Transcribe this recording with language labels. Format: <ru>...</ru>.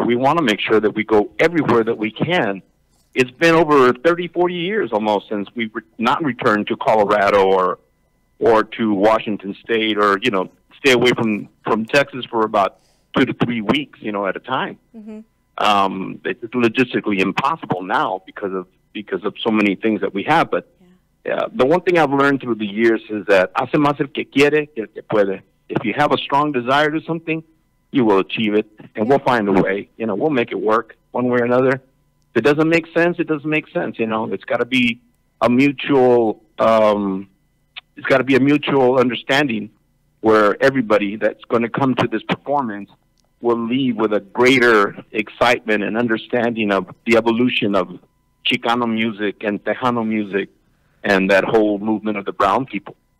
<en>We want to make sure that we go everywhere that we can. It's been over 30, 40 years almost since we've not returned to Colorado or to Washington State, or, you know, stay away from Texas for about 2 to 3 weeks, you know, at a time. Mm-hmm. It's logistically impossible now because of so many things that we have. But the one thing I've learned through the years is that</en> <es>hace más el que quiere que el que puede.</es> <en>If you have a strong desire to something, you will achieve it, and we'll find a way. You know, we'll make it work one way or another. If it doesn't make sense, it doesn't make sense. You know, it's got to be a mutual. It's got to be a mutual understanding where everybody that's going to come to this performance will leave with a greater excitement and understanding of the evolution of Chicano music and Tejano music and that whole movement of the brown people.</en>